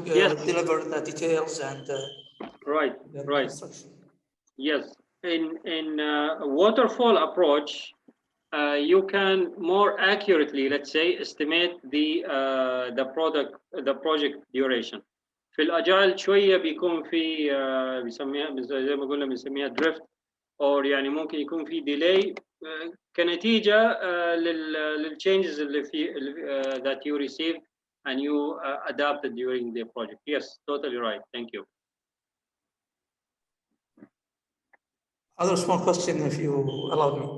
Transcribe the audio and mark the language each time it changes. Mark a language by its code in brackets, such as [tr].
[en] Yes. deliver the details and Right, the right. construction. Yes, in waterfall approach, you can more accurately, let's say, estimate the project duration. [ar] في الأجايل شوية بيكون في بيسميها زي ما قلنا بنسميها drift، أو يعني ممكن يكون في delay كنتيجة للchanges اللي في [en] that you received and you adapted during the project. Yes, totally right. Thank you. Other small question, if you allow me.